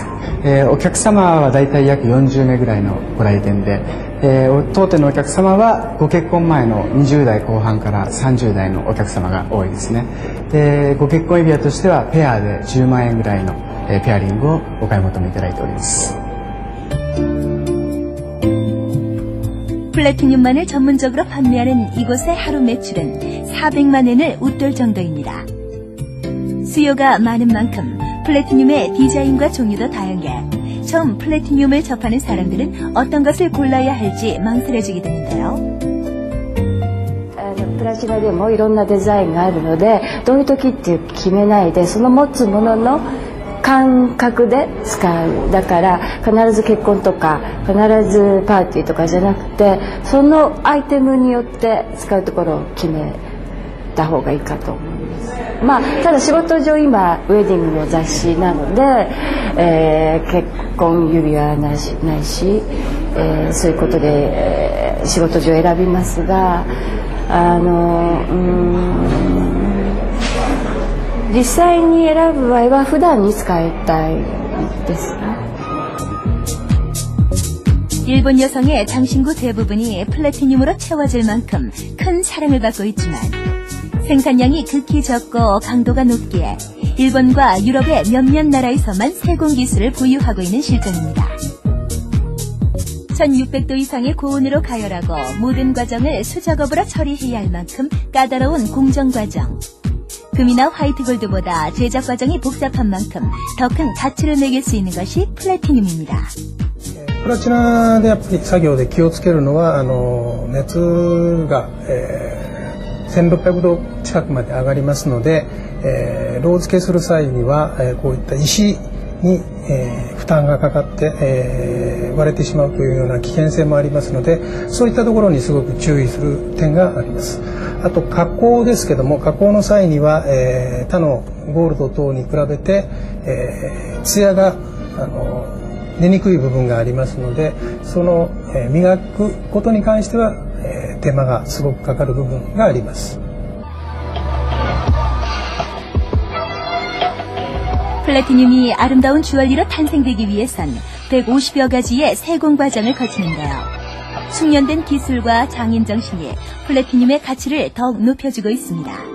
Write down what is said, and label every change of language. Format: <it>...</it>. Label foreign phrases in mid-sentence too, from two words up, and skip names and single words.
<ja>お客様はだいたい約40名ぐらいのご来店で、当店のお客様はご結婚前の20代後半から30代のお客様が多いですね。で、ご結婚指輪としてはペアで10万円ぐらいの、ペアリングをお買い求めいただいております。</ja> <ko>플래티늄만을 전문적으로 판매하는 이곳의 하루 매출은 400만 엔을 웃돌 정도입니다. 수요가 많은 만큼 플래티늄의 디자인과 종류도 다양해 처음 플래티늄을 접하는 사람들은 어떤 것을 골라야 할지 망설여지게 되는데요.</ko> <ja>プラチナでもいろんなデザインがあるので、どういう時って決めないで、その持つものの感覚で使う。だから必ず結婚とか必ずパーティーとかじゃなくて、そのアイテムによって使うところを決めた方がいいかと思います。ただ仕事上今ウェディングの雑誌なので、結婚指輪はないし、そういうことで、仕事上選びますが、実際に選ぶ場合は普段に使いたいですね。</ja> <ko>일본 여성의 장신구 대부분이 플래티늄으로 채워질 만큼 큰 사랑을 받고 있지만 생산량이 극히 적고 강도가 높기에 일본과 유럽의 몇몇 나라에서만 세공 기술을 보유하고 있는 실정입니다. 1600도 이상의 고온으로 가열하고 모든 과정을 수작업으로 처리해야 할 만큼 까다로운 공정 과정. 금이나 화이트 골드보다 제작 과정이 복잡한 만큼 더 큰 가치를 매길 수 있는 것이 플래티늄입니다.</ko> <ja>プラチナでやっぱり作業で気をつけるのは熱が、 1600度近くまで上がりますので、ロー付けする際には、こういった石に、負担がかかって、割れてしまうというような危険性もありますので、そういったところにすごく注意する点があります。あと加工ですけども、加工の際には、他のゴールド等に比べて、艶が出にくい部分がありますので、その、磨くことに関しては、手間がすごくかかる部分があります。</ja> <ko>플래티늄이 아름다운 주얼리로 탄생되기 위해선 150여 가지의 세공 과정을 거치는데요. 숙련된 기술과 장인 정신이 플래티늄의 가치를 더욱 높여주고 있습니다.</ko>